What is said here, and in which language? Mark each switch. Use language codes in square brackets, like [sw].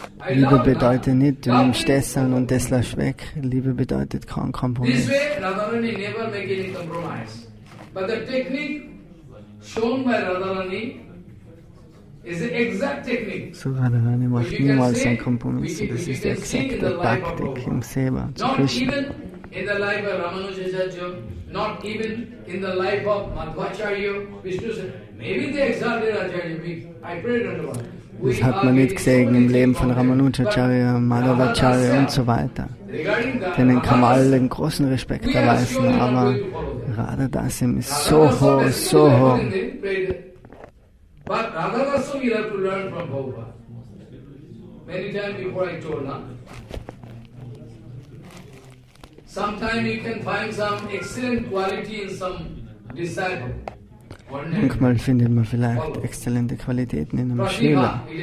[de] Liebe bedeutet nicht, du nimmst das an und das lässt weg. Liebe bedeutet kein Kompromiss. [en] This way, Radharani never make any compromise. But the technique shown by Radharani is the exact technique. [de] So Radharani macht niemals einen Kompromiss. Das ist die exakte Taktik im Seva zu [en] Not [de] Krishna. [en] even in the life of Ramanujacharya, not even in the life of Madhvacharya, Vishnu. Maybe they exalted Acharya. I prayed unto God. [de] Das hat man nicht gesehen im Leben von Ramanujacharya, Madhavacharya und so weiter. Denen kann man allen großen Respekt erweisen, aber Radhadasim ist so hoch, so hoch. [en] But Radhadasim you have to learn from Prabhupada. Many times before I told, sometimes you can find some excellent quality in some disciple. [de] Manchmal findet man vielleicht exzellente Qualitäten in einem Schüler.